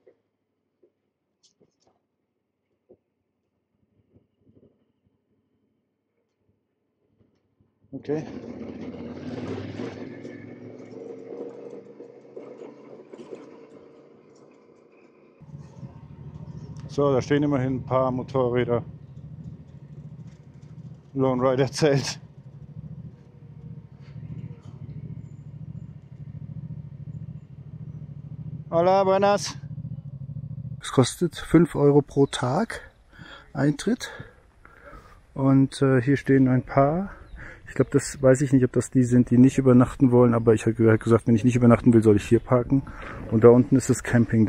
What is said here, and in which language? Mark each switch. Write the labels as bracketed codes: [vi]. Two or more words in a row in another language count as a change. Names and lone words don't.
[de] Okay. So, da stehen immerhin ein paar Motorräder. Lone Rider Zelt. [es] Hola, buenas. [de] Es kostet 5 Euro pro Tag Eintritt. Und hier stehen ein paar. Ich glaube, das weiß ich nicht, ob das die sind, die nicht übernachten wollen. Aber ich habe gesagt, wenn ich nicht übernachten will, soll ich hier parken. Und da unten ist das Camping-Ding.